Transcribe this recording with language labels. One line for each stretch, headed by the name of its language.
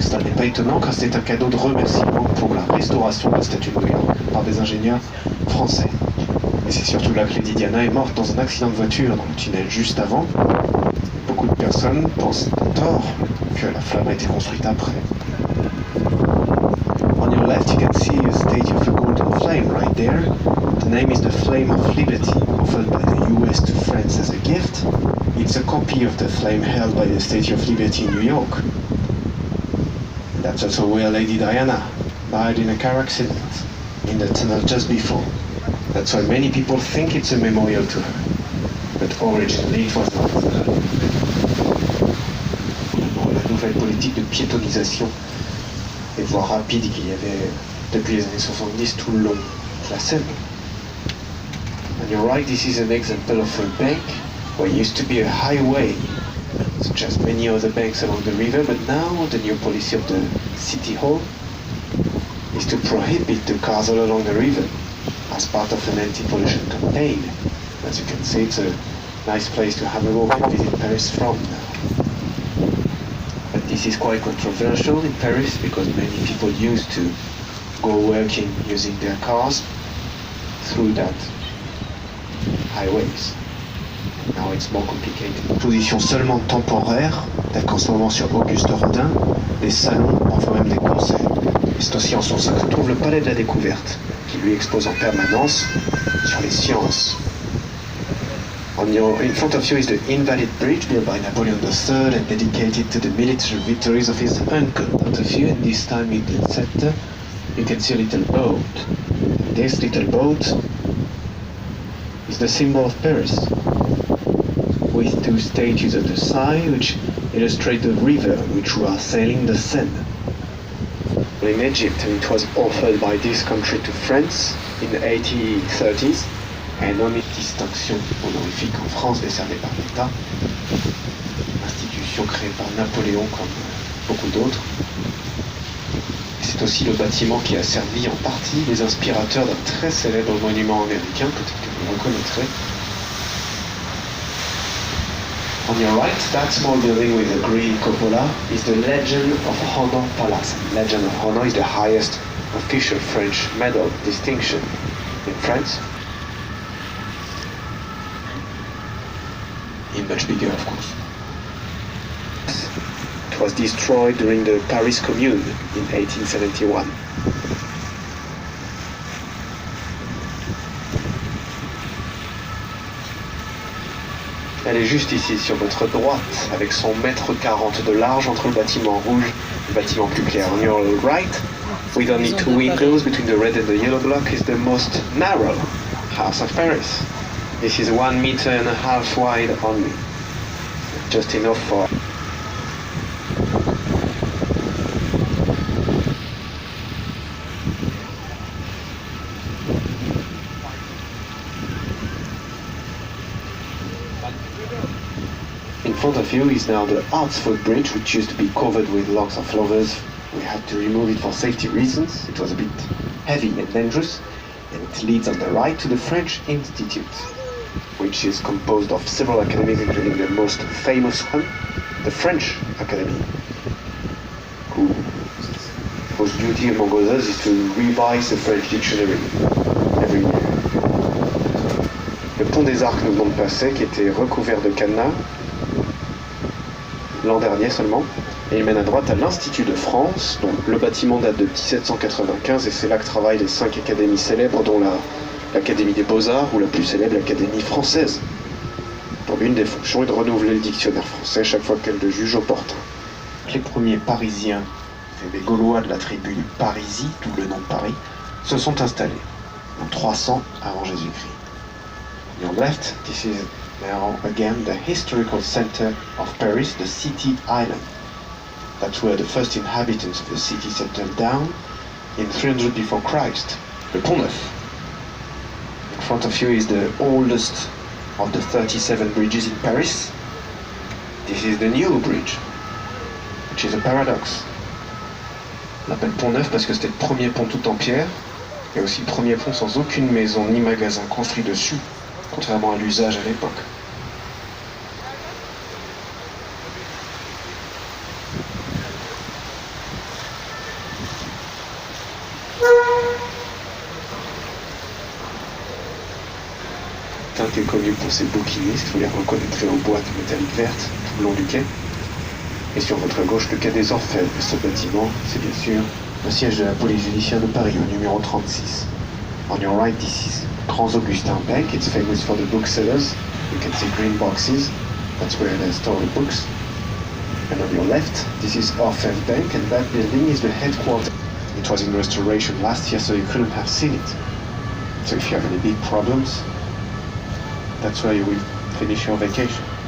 French: Ça n'est pas étonnant car c'est un cadeau de remerciement pour la restauration de la Statue de New York par des ingénieurs français. Et c'est surtout là que Lady Diana est morte dans un accident de voiture dans le tunnel juste avant. Beaucoup de personnes pensent à tort que la flamme a été construite après.
English: On your left, you can see a statue of a golden flame right there. The name is the Flame of Liberty, offered by the US to France as a gift. It's a copy of the flame held by the Statue of Liberty in New York. And that's also where Lady Diana died in a car accident in the tunnel just before. That's why many people think it's a memorial to her. But originally it was not.
French: La nouvelle politique de piétonisation et voie rapide qu'il y avait depuis les années 70 tout le long de la Seine.
English: On your right, this is an example of a bank where it used to be a highway, such as many other banks along the river, but now the new policy of the City Hall is to prohibit the cars all along the river as part of an anti-pollution campaign. As you can see, it's a nice place to have a walk and visit Paris from now. But this is quite controversial in Paris because many people used to go working using their cars through that highways. Now it's more complicated.
French: Position seulement temporaire, telle qu'en ce moment sur Auguste Rodin, des salons, parfois même des concerts. Et c'est aussi en son sein que se trouve le Palais de la Découverte, qui lui expose en permanence sur les sciences.
English: In front of you is the Invalid Bridge built by Napoleon III and dedicated to the military victories of his uncle. In front of you, and this time in the center, you can see a little boat. This little boat is the symbol of Paris, with two statues at the side which illustrate the river which we are sailing the Seine. In Egypt, and it was offered by this country to France in the 1830s, and only
French: distinction honorifique en France décernée par l'État, institution créée par Napoléon comme beaucoup d'autres. C'est aussi le bâtiment qui a servi en partie les inspirateurs d'un très célèbre monument américain, peut-être que vous le reconnaîtrez.
English: On your right, that small building with a green cupola is the Legion of Honor Palace. Legion of Honor is the highest official French medal distinction in France. In much bigger, of course. It was destroyed during the Paris Commune in 1871.
French: Elle est juste ici, sur votre droite, avec son mètre 40 de large entre le bâtiment rouge et le bâtiment plus clair.
English: On your right, with only two windows between the red and the yellow block, is the most narrow house of Paris. This is 1.5 meters wide only, just enough for... In front of you is now the Hartsford Bridge, which used to be covered with logs of lovers. We had to remove it for safety reasons. It was a bit heavy and dangerous, and it leads on the right to the French Institute, which is composed of several academies, including the most famous one, the French Academy, whose duty among others is to revise the French dictionary every year.
French: Le pont des Arcs nous venons de passer, qui était recouvert de cadenas l'an dernier seulement, et il mène à droite à l'Institut de France, dont le bâtiment date de 1795, et c'est là que travaillent les 5 académies célèbres, dont l'Académie des Beaux-Arts, ou la plus célèbre, l'Académie française, dont l'une des fonctions est de renouveler le dictionnaire français chaque fois qu'elle le juge opportun. Les premiers Parisiens, les Gaulois de la tribu de Parisis, d'où le nom de Paris, se sont installés en 300 avant Jésus-Christ.
English: On your left, this is now again the historical center of Paris, the City Island. That's where the first inhabitants of the city settled down in 300 before Christ. Le Pont Neuf. In front of you is the oldest of the 37 bridges in Paris. This is the new bridge, which is a paradox.
French: On l'appelle Pont Neuf parce que c'était le premier pont tout en pierre, et aussi le premier pont sans aucune maison ni magasin construit dessus contrairement à l'usage à l'époque. Tunk est connu pour ses bouquinistes, vous les reconnaîtrez aux boîtes métalliques vertes tout le long du quai. Et sur votre gauche, le quai des Orfèvres. Ce bâtiment, c'est bien sûr le siège de la police judiciaire de Paris, au numéro 36.
English: On your right, this is Trans-Augustin Bank. It's famous for the booksellers. You can see green boxes. That's where they store the books. And on your left, this is Orfèvre Bank, and that building is the headquarters. It was in restoration last year, so you couldn't have seen it. So if you have any big problems, that's where you will finish your vacation.